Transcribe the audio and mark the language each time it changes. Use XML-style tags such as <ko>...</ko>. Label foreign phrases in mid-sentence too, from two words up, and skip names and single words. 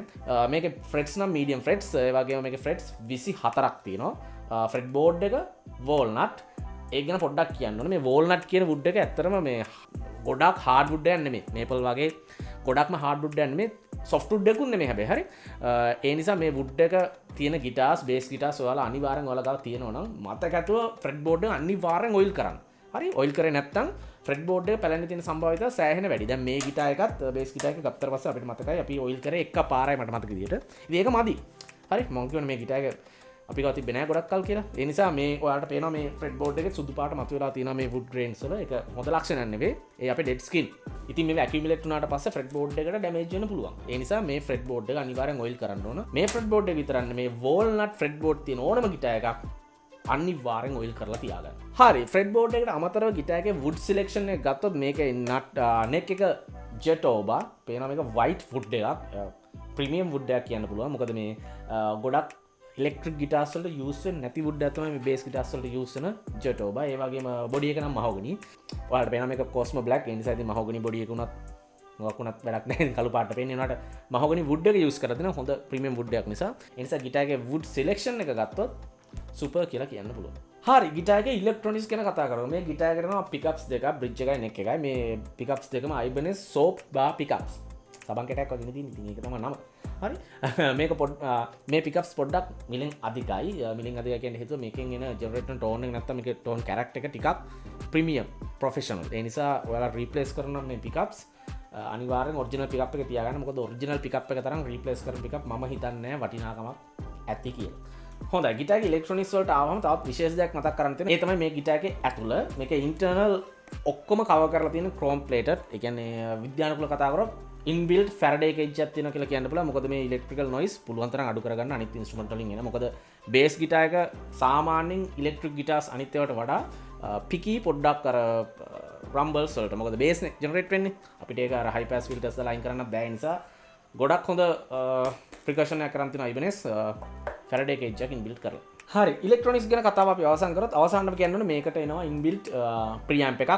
<si>මේකේ frets නම්</si> <en>medium frets.</en> <si>ඒ වගේම මේකේ frets 24ක් තියෙනවා.</si> <en>fret board</en> <si>එක walnut. ඒක ගැන පොඩ්ඩක් කියන්න ඕනේ. මේ walnut කියන wood එක ඇත්තටම මේ ගොඩක්</si> <en>hard wood</en> <si>එකක් නෙමෙයි. maple වගේ ගොඩක්ම</si> <en>hard wood</en> <si>එකක් නෙමෙයි.</si> <en>soft wood</en> <si>එකකුත් නෙමෙයි හැබැයි. හරි. ඒ නිසා මේ wood එක තියෙන</si> <en>guitars, bass guitars</en> <si>ඔයාලා අනිවාර්යෙන් ඔයාලා ගාව තියෙනවා නම් මතක ඇතුව</si> <en>fret board</en> <si>එක අනිවාර්යෙන් oil කරන්න. හරි. oil කරේ නැත්නම්</si> <en>fret board</en> <si>එක පැලෙන්න තියෙන සම්භාවිතය සෑහෙන වැඩි. දැන් මේ guitar එකත්</si> <en>bass guitar</en> <si>එක ගත්තට පස්සේ අපිට මතකයි අපි oil කරේ එක පාරයි මට මතක විදියට. ඉතින් ඒක මදි. හරි. මම කියන්නේ මේ guitar එක අපි ගාව තිබ්බේ නැහැ ගොඩක් කල් කියලා. ඒ නිසා මේ ඔයාලට පේනවා මේ</si> <en>fret board</en> <si>එකේ සුදු පාට මතුවලා තියෙනවා මේ</si> <en>wood grains</en> <si>වල. ඒක හොඳ ලක්ෂණයක් නෙවෙයි. ඒ අපේ</si> <en>dead skin.</en> <si>ඉතින් මේ accumulate වුණාට පස්සේ</si> <en>fret board</en> <si>එකට damage වෙන්න පුළුවන්. ඒ නිසා මේ</si> <en>fret board</en> <si>එක අනිවාර්යෙන් oil කරන්න ඕන. මේ</si> <en>fret board</en> <si>එක විතරක් නෙමේ</si> <en>walnut fret board</en> <si>තියෙන ඕනම guitar එකක් අනිවාර්යෙන් oil කරලා තියාගන්න. හරි.</si> <en>fret board</en> <si>එකට අමතරව guitar එකේ</si> <en>wood selection</en> <si>එක ගත්තොත් මේකේ neck එක jetoba පේනවා මේක</si> <en>white wood</en> <si>එකක්.</si> <en>premium wood</en> <si>එකක් කියන්න පුළුවන්. මොකද මේ ගොඩක්</si> <en>electric guitars</en> <si>වලට use වෙන්නේ නැති wood එකක් තමයි මේ</si> <en>bass guitars</en> <si>වලට use වෙන jetoba. ඒ වගේම body එක නම් mahogany. ඔයාලට පේනවා මේක Cosmo black. ඒ නිසා ඉතින්</si> <en>mahogany body</en> <si>එක උනත් මොකක්ුණත් වැඩක් නැහැ. කළු පාට පේන්නේ උනාට</si> <en>mahogany wood</en> <si>එක use කරලා දෙනවා. හොඳ</si> <en>premium wood</en> <si>එකක් නිසා. ඒ නිසා guitar එකේ</si> <en>wood selection</en> <si>එක ගත්තොත් super කියලා කියන්න පුළුවන්. හරි. guitar එකේ electronics ගැන කතා කරමු. මේ guitar එකට තියෙනවා pickups දෙකක්, bridge එකයි neck එකයි. මේ pickups දෙකම Ibanez</si> <en>soap bar pickups.</en> <si>සබන් කැටයක් වගේ තියෙන. ඉතින් ඒක තමයි නම. හරි. මේක මේ pickups පොඩ්ඩක් මිලෙන් අධිකයි. මිලෙන් අධිකයි කියන්නේ හේතුව මේකෙන් එන</si> <en>generator tone</en> <si>එක නැත්තම් මේකේ</si> <en>tone character</en> <si>එක ටිකක්</si> <en>premium professional.</en> <si>ඒ නිසා ඔයාලා replace කරනවා මේ pickups අනිවාර්යෙන්</si> <en>original pickup</en> <si>එක තියාගන්න. මොකද</si> <en>original pickup</en> <si>එක තරම් replace කරන pickup මම හිතන්නේ නැහැ වටිනාකමක් ඇති කියලා. හොඳයි. guitar එකේ electronics වලට ආවම තවත් විශේෂ දෙයක් මතක් කරන්න තියෙනවා. ඒ තමයි මේ guitar එකේ ඇතුළ මේකේ internal ඔක්කොම cover කරලා තියෙන</si> <en>chrome plated.</en> <si>ඒ කියන්නේ විද්‍යානුකූලව කතා කරොත්</si> <en>inbuilt Faraday cage</en> <si>එකක් තියෙනවා කියලා කියන්න පුළුවන්. මොකද මේ</si> <en>electrical noise</en> <si>පුළුවන් තරම් අඩු කරගන්න අනිත් instrument වලින් එන. මොකද</si> <en>bass guitar</en> <si>එක සාමාන්‍යයෙන්</si> <en>electric guitars</en> <si>අනිත් ඒවාට වඩා picky පොඩ්ඩක් අර rumbles වලට. මොකද bass නේ generate වෙන්නේ. අපිට ඒක අර</si> <en>high pass filters</en> <si>දාලා අයින් කරන්න බෑ. ඒ නිසා ගොඩක් හොඳ precaution එකක් කරන් තියෙනවා</si> <en>Ibanez Faraday cage</en> <si>එකක් inbuilt කරලා. හරි. ඉලෙක්ට්‍රොනික්ස් ගැන කතාව අපි අවසන් කරොත් අවසානට කියන්න ඕනේ මේකට එනවා</si> <en>inbuilt preamp</en> <si>එකක්.</si>